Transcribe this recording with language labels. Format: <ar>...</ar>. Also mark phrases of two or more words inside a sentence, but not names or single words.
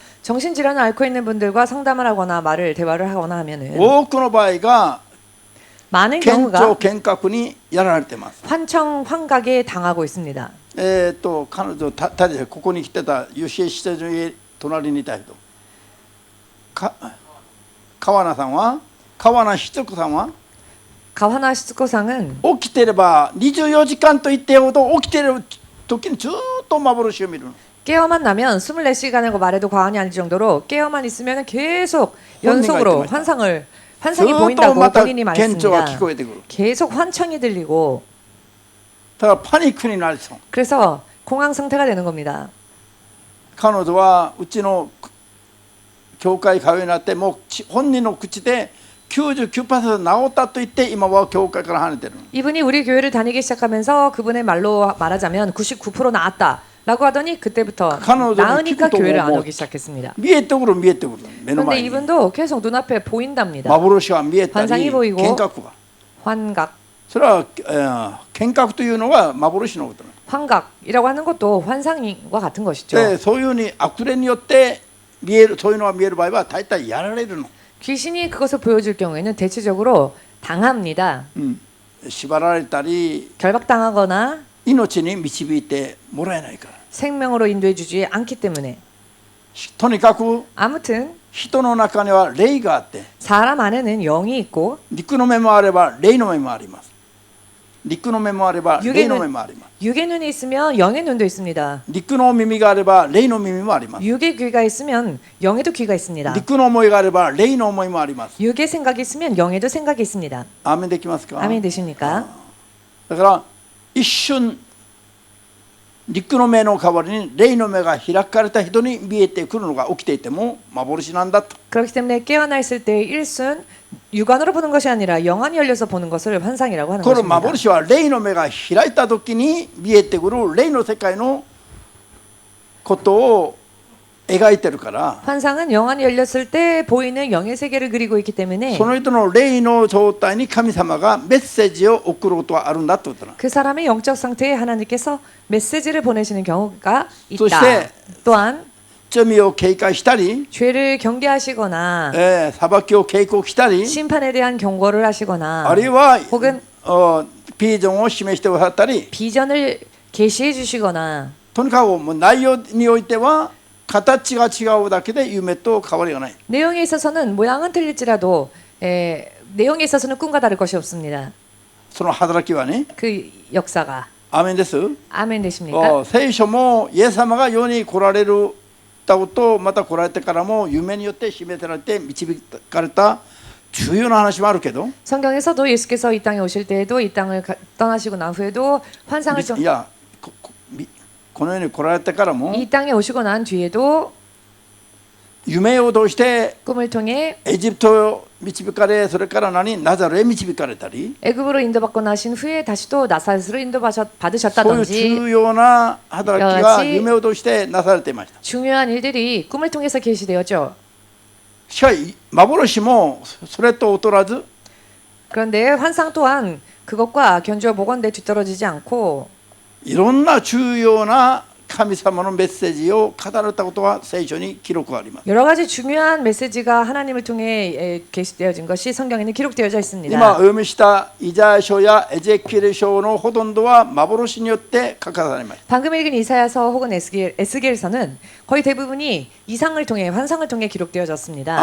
<ko>정신질환을 앓고 있는 분들과 상담을 하거나 대화를 하거나 하면은</ko> <ja>多くの場合が</ja> <ko>많은</ko> <ja>幻聴</ja> <ko>경우가</ko> <ja>幻覚にやられてます。</ja> <ko>환각에 당하고 있습니다.</ko> <ja>彼女たでここに来てた吉江施設の家隣にいた人川名七子さんは</ja> <ko>가와나 시츠코상은</ko> <ja>起きてれば24時間と言ってほど起きてる時にずっと幻を見るの。</ja> <ko>깨어만 나면 24시간이라고 말해도 과언이 아닐 정도로 깨어만 있으면 계속 연속으로 환상이</ko> <ja>ずっと</ja> <ko>보인다고</ko> <ja>また</ja> <ko>본인이</ko> <ja>幻聴が聞</ja> <ko>말했습니다.</ko> <ja>こえてくる。</ja> <ko>계속 환청이 들리고</ko> <ja>だからパニックになりそう。</ja> <ko>그래서 공황 상태가 되는 겁니다.</ko> <ja>彼女はうちの教会通いになってもう本人の口で 99% 治ったと言って今は教会から離れてる。</ja> <ko>이분이 우리 교회를 다니기 시작하면서 그분의 말로 말하자면 99% 나았다라고 하더니 그때부터 나으니까 교회를 안 오기 시작했습니다.</ko> <ja>見えてくる目の</ja> <ko>그런데</ko> <ja>前に</ja> <ko>이분도 계속 눈앞에 보인답니다.</ko> <ja>幻が見えたり</ja> <ko>환상이 보이고</ko> <ja>幻覚が</ja> <ko>환각,</ko> <ja>それは幻覚というのは幻のことなの。</ja> <ko>환각이라고 하는 것도 환상과 같은 것이죠.</ko> <ja>でそういうふうに悪霊によって見えるそういうのが見える場合は大体やられるの。</ja> <ko>귀신이 그것을 보여줄 경우에는 대체적으로 당합니다.</ko> <ja>縛られたり</ja> <ko>결박당하거나</ko> <ja>命に導いてもらえないから。</ja> <ko>생명으로 인도해주지 않기 때문에</ko> <ja>とにかく</ja> <ko>아무튼</ko> <ja>人の中には霊があって</ja> <ko>사람 안에는 영이 있고</ko> <ja>肉の目もあれば霊の目もあります。肉の目もあれば霊の目もあります。</ja> <ko>육의 눈이 있으면 영의 눈도 있습니다.</ko> <ja>肉の耳があれば霊の耳もあります。</ja> <ko>육의 귀가 있으면 영에도 귀가 있습니다.</ko> <ja>肉の思いがあれば霊の思いもあります。</ja> <ko>육의 생각이 있으면 영에도 생각이 있습니다.</ko> <ja>アーメンできますか？</ja> <ko>아멘 되십니까?</ko> <ja>だから一瞬肉の目の代わりに霊の目が開かれた人に見えてくるのが起きていても幻なんだと。</ja> <ko>그렇기 때문에 깨어나 있을 때 일순 육안으로 보는 것이 아니라 영안이 열려서 보는 것을 환상이라고 하는</ko> <ja>この</ja> <ko>것입니다.</ko> <ja>幻は霊の目が開いた時に見えてくる霊の世界のことを描いてるから、</ja> <ko>환상은 영안이 열렸을 때 보이는 영의 세계를 그리고 있기 때문에</ko> <ja>その人の霊の状態に神様がメッセージを送ることはあるんだってことだ。</ja> <ko>그 사람의 영적 상태에 하나님께서 메시지를 보내시는 경우가 있다.</ko> <ja>そして</ja> <ko>또한</ko> <ja>罪を警戒したり、</ja> <ko>죄를 경계하시거나</ko> <ja>裁きを警告したり、</ja> <ko>심판에 대한 경고를 하시거나</ko> <ja>あるいは</ja> <ko>혹은</ko> <ja>ビジョンを示してくださったり、</ja> <ko>비전을 계시해 주시거나</ko> <ja>とにかくもう内容においては形が違うだけで夢と変わりがない。</ja> <ko>내용에 있어서는 모양은 틀릴지라도 내용에 있어서는 꿈과 다를 것이 없습니다.</ko> <ja>その働きはね、</ja> <ko>그 역사가</ko> <ja>アーメンです。</ja> <ko>아멘 되십니까?</ko> <ja>聖書もイエス様が世に来られるたことまた来られてからも夢によって示されて導かれた重要な話もあるけど、</ja> <ko>성경에서도 예수께서 이 땅에 오실 때에도 이 땅을 떠나시고 난 후에도 환상을</ko> <ja>いやこの世に来られてからも</ja> <ko>이 땅에 오시고 난 뒤에도</ko> <ja>夢を通して</ja> <ko>꿈을 통해</ko> <ja>エジプトを導かれ、それからナザレへ導かれたり、</ja> <ko>애굽으로 인도받고 나신 후에 다시 또 나사렛으로</ko> <ja>そういう</ja> <ko>인도받으셨다든지</ko> <ja>重要な働きが夢を通してなされていました。</ja> <ko>중요한 일들이 꿈을 통해서 계시되었죠.</ko> <ja>しかし幻もそれと劣らず</ja> <ko>그런데 환상 또한 그것과 견주어 보건대 뒤떨어지지 않고</ko> <ja>いろんな重要な神様のメッセージを語られたことは聖書に記録があります。</ja> <ko>여러 가지 중요한 메시지가 하나님을 통해 게시되어진 것이 성경에는 기록되어져 있습니다.</ko> <ja>今お読みしたイザヤ書やエゼキエル書のほとんどは幻によって書かれました。</ja> <ko>방금 읽은 이사야서 혹은 에스겔서는 거의 대부분이 이상을 통해 환상을 통해 기록되어졌습니다.</ko>